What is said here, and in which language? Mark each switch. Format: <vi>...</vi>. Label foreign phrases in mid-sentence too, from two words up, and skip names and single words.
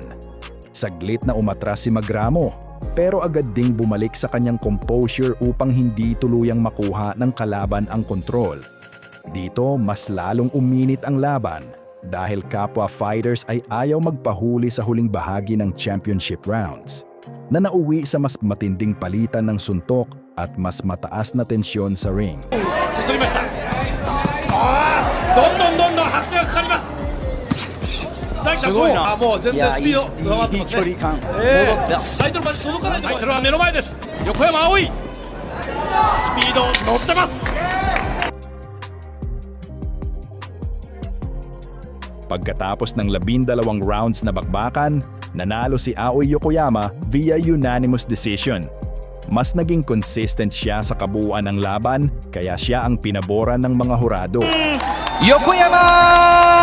<tl>Saglit na umatras si Magramo, pero agad ding bumalik sa kanyang composure upang hindi tuluyang makuha ng kalaban ang kontrol. Dito mas lalong uminit ang laban dahil kapwa fighters ay ayaw magpahuli sa huling bahagi ng</tl> <en>championship rounds,</en> <tl>na nauwi sa mas matinding palitan ng suntok at mas mataas na tensyon sa ring.</tl> <ja>すりました。どんどん拍手がかかります。大地さん、もう全然スピード上回ってますね。いい距離感。タイトルまで届かないところ、タイトルは目の前です。横山葵、スピード乗ってます。</ja> <tl>Pagkatapos ng 12 rounds na bakbakan, nanalo si Aoi Yokoyama</tl> <en>via unanimous decision.</en> <tl>Mas naging consistent siya sa kabuuan ng laban, kaya siya ang pinaboran ng mga hurado.</tl>